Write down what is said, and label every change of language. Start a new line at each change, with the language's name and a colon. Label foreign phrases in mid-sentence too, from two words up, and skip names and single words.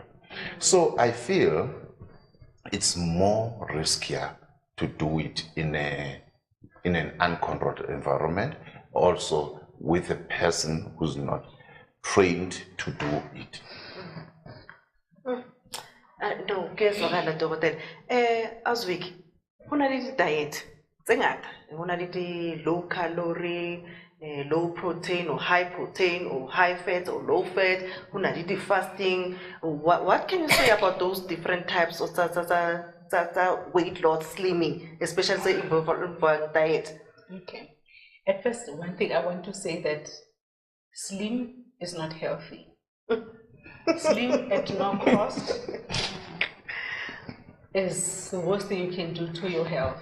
English: So I feel it's more riskier to do it in an uncontrolled environment, also with a person who's not trained to do it. No,
Zulu: kezwakala dokotela. Azwiki,
Southern Sotho: hona le diet tse ngata, hona le
English: low calorie, low protein or high fat or low fat,
Southern Sotho: hona le fasting.
English: What can you say about those different types of weight loss, slimming, especially involving diet? Okay. At first, one thing I want to say that slim is not healthy. Slim at no cost is the worst thing you can do to your health.